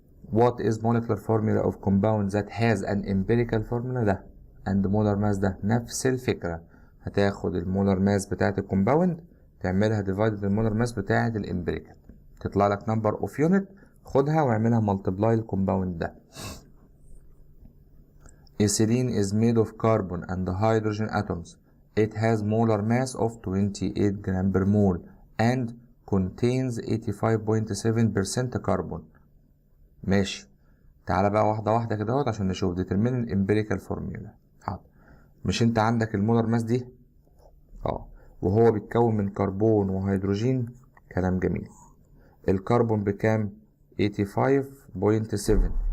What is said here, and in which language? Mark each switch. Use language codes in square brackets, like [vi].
[en] What is molecular formula of compound that has an empirical formula؟ [ar] ده [en] and molar mass [ar] ده نفس الفكرة. هتاخد المولر ماس بتاعت الكومباوند تعملها divided المولر ماس بتاعت الامبيريكال، تطلع لك [en] number of unit. [ar] خدها واعملها multiply الكومباوند ده. [en] Ethylene is made of carbon and hydrogen atoms. It has molar mass of 28 gram per mole and contains 85.7% carbon. [ar] ماشي. تعالى بقى واحدة واحدة كده اهوت عشان نشوف [en] determine empirical formula. [ar] حاضر. مش انت عندك المولر ماس دي؟ وهو بيتكون من كربون وهيدروجين. كلام جميل. الكربون بكام؟ 85.7.